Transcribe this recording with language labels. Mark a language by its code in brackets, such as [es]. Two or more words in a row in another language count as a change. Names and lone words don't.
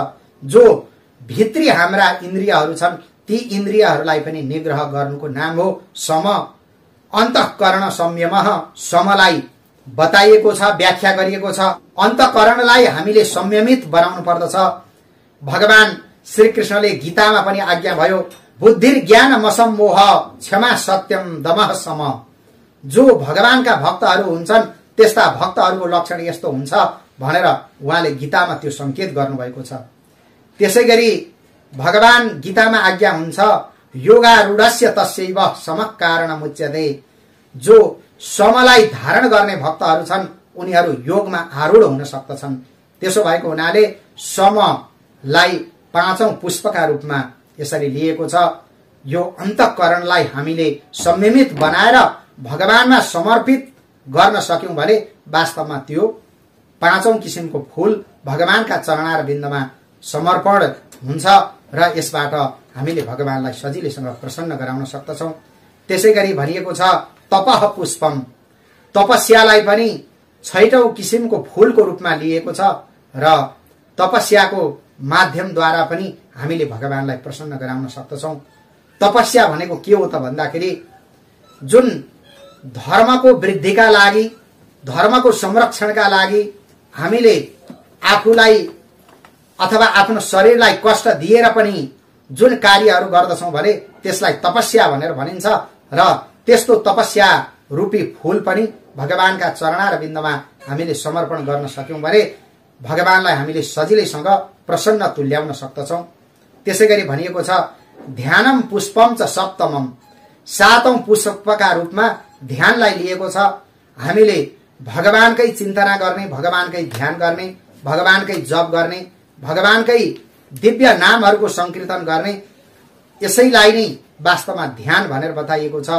[ne] जो भित्री हाम्रा इन्द्रियहरू छन् ती इन्द्रियहरूलाई पनि निग्रह गर्नुको नाम हो सम। [sa] अन्तःकरण संयमः [ne] समलाई बताइएको छ, व्याख्या गरिएको छ। अन्तःकरणलाई हामीले संयमित बनाउनु पर्दछ। भगवान श्री कृष्णले गीतामा पनि आज्ञा भयो, [sa] बुद्धिर ज्ञान मसम्मोह क्षमा सत्यम दमः सम। [ne] जो भगवानका भक्तहरू हुन्छन् त्यस्ता भक्तहरूको लक्षण यस्तो हुन्छ भनेर उहाँले गीतामा त्यो संकेत गर्नुभएको छ। त्यसैगरी भगवान गीतामा आज्ञा हुन्छ, [sa] योगारूढस्य तस्यैव समः कारणमुच्यते। [ne] जो समलाई धारण गर्ने भक्तहरू छन् उनीहरू योगमा आरूढ हुन सक्दछन्। त्यसो भएको हुनाले समलाई पाँचौं पुष्पका रूपमा यसरी लिएको छ। यो अन्तःकरणलाई हामीले संयमित बनाएर भगवानमा समर्पित गर्न सक्यौं भने वास्तवमा त्यो पाँचौं किसिमको फूल भगवानका चरणार बिन्दमा समर्पण हुन्छ र यसबाट हामीले भगवानलाई सजिलैसँग प्रसन्न गराउन सक्दछौं। त्यसैगरी भनिएको छ [sa] तपः पुष्पम। [ne] तपस्यालाई पनि छैटौं किसिमको फूलको रूपमा लिएको छ र तपस्याको माध्यमद्वारा पनि हामीले भगवानलाई प्रसन्न गराउन सक्दछौं। तपस्या भनेको के हो त भन्दाखेरि जुन धर्मको वृद्धिका लागि, धर्मको संरक्षणका लागि हामीले आफूलाई अथवा आफ्नो शरीरलाई कष्ट दिएर पनि जुन कार्यहरू गर्दछौं भने त्यसलाई तपस्या भनेर भनिन्छ। र त्यस्तो तपस्या रूपी फूल पनि भगवानका चरणार बिन्दमा हामीले समर्पण गर्न सक्यौं भने भगवानलाई हामीले सजिलैसँग प्रसन्न तुल्याउन सक्दछौं। त्यसैगरी भनिएको छ [sa] ध्यानम पुष्पम च सप्तमम। [ne] सातौं पुष्पका रूपमा ध्यानलाई लिएको छ। हामीले भगवानकै चिन्तना गर्ने, भगवानकै ध्यान गर्ने, भगवानकै जप गर्ने, भगवानकै दिव्य नामहरूको संकीर्तन गर्ने, यसैलाई नै वास्तवमा ध्यान भनेर बताइएको छ।